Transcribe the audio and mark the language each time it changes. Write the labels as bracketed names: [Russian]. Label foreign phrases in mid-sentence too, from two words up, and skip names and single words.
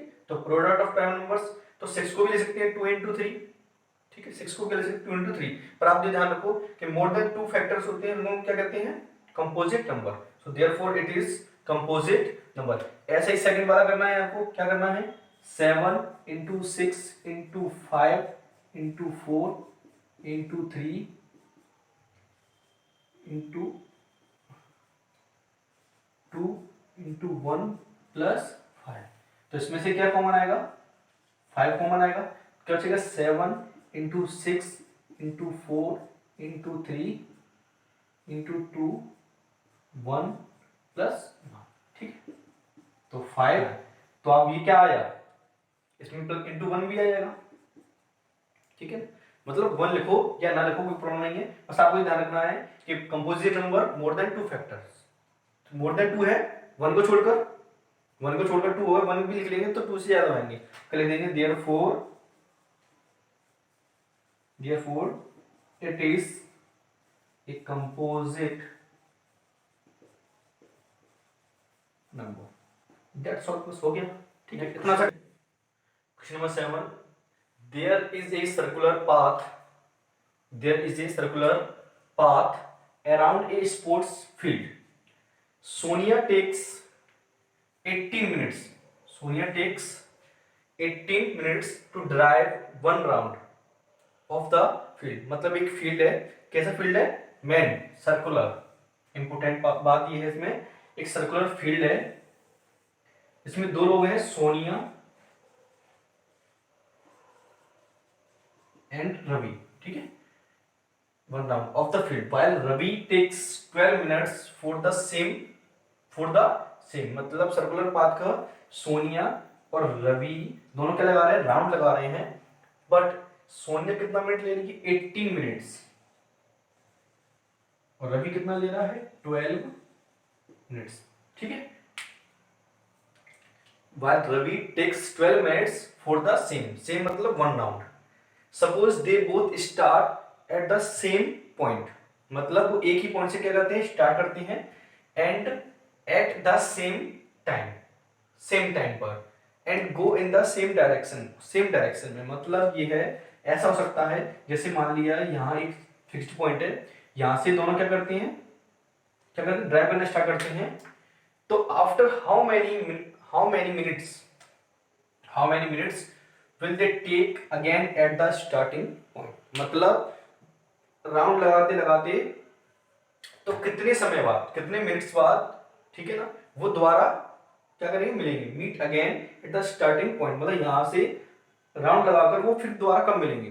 [Hindi] तो [English] product of prime numbers, [Hindi] तो 6 को भी ले सकते हैं 2 into 3, ठीक है, 6 को भी ले सकते हैं 2 into 3, पर आप ये ध्यान रखो कि [English] more than 2 factors [Hindi] होते हैं उनको क्या कहते हैं, [English] composite number. so therefore it is composite number. [Hindi] ऐसा ही सेकंड वाला करना है आपको, क्या करना है, 7 into 6 into 5 into 4 into 3 into 2 into 1 plus 5। तो इसमें से क्या कॉमन आएगा, 5 कॉमन आएगा, क्या बचेगा, 7 into 6 into 4 into 3 into 2 1 plus 1, ठीक है। तो 5, तो अब ये क्या आया, इसमें इंटू 1 भी आ जाएगा, ठीक है। मतलब 1 लिखो या ना लिखो कोई प्रॉब्लम नहीं है, बस आपको ध्यान रखना है कि [English] composite number more than 2 factors, more than 2 [Hindi] है, 1 को छोड़कर 2 होगा, 1 भी लिख लेंगे तो 2 से ज्यादा आएंगे, कर देंगे [English] therefore it is a composite number. that's all, [Hindi] हो गया, ठीक है, इतना सा। [English] question number 7, there is a circular path around a sports field. Sonia takes 18 minutes to drive one round of the field। [Hindi] मतलब एक फील्ड है, कैसा फील्ड है, मैन सर्कुलर। इंपोर्टेंट बात ये है इसमें, एक सर्कुलर फील्ड है, इसमें 2 लोग हैं, सोनिया एंड रवि, ठीक है। [English] one round of the field while Ravi takes 12 minutes for the same, [Hindi] मतलब [English] circular path [Hindi] का सोनिया और रवि दोनों क्या लगा रहे हैं, राउंड लगा रहे हैं, बट सोनिया कितना मिनट ले रही है, 18 मिनट्स, और रवि कितना ले रहा है, 12 मिनट्स, ठीक है। [English] while Ravi takes 12 minutes for the same मतलब 1 round। Suppose they both start at the same point, [Hindi] मतलब वो एक ही पॉइंट से क्या करते हैं, स्टार्ट करते हैं, [English] and at the same time [Hindi] पर, [English] and go in the same direction [Hindi] में। मतलब ये है, ऐसा हो सकता है जैसे मान लिया यहाँ एक [English] fixed point [Hindi] है, यहाँ से दोनों क्या करते हैं, ड्राइव करना स्टार्ट करते हैं, तो [English] after how many minutes will they take again at the starting point. [Hindi] मतलब राउंड लगाते तो कितने समय बाद, कितने मिनट्स बाद, ठीक है ना, वो दोबारा क्या करेंगे, मिलेंगे, [English] meet again at the starting point, [Hindi] मतलब यहां से राउंड लगाकर वो फिर दोबारा कब मिलेंगे।